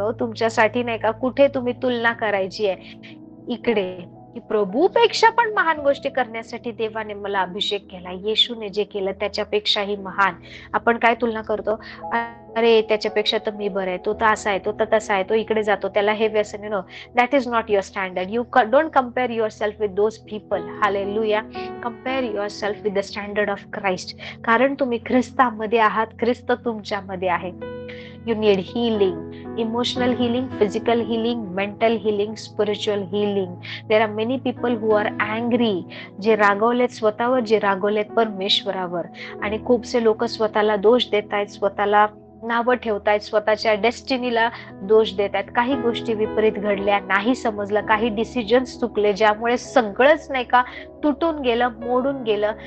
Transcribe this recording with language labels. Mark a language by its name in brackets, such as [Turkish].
[Marathi] तुमच्यासाठी नाही का कुठे तुम्ही तुलना करायची आहे? इकडे की प्रभूपेक्षा पण महान गोष्टी करण्यासाठी देवाने मला अभिषेक केला. येशूने जे केलं त्याच्यापेक्षाही महान. आपण काय तुलना करतो? अरे त्याच्यापेक्षा तर मी बरं आहे, तो तर असा आहे, तो तर तसा आहे, तो इकडे जातो, त्याला हे व्यसन. [English] No, that is not your standard. You don't compare yourself with those people. Hallelujah. Compare yourself with the standard of Christ. [Marathi] कारण तुम्ही ख्रिस्तामध्ये आहात, ख्रिस्त तुमच्यामध्ये आहे. [English] You need healing, emotional healing, physical healing, mental healing, spiritual healing. There are many people who are angry, [Marathi] जे रागवलेत स्वतःवर, जे रागवलेत परमेश्वरावर. आणि खूपसे लोक स्वतःला दोष देत आहेत, स्वतःला नावं ठेवतायत, स्वतःच्या डेस्टिनीला दोष देत आहेत, काही गोष्टी विपरीत घडल्या, नाही समजलं, काही डिसिजन्स चुकले ज्यामुळे सगळंच नाही का तुटून गेलं, मोडून गेलं.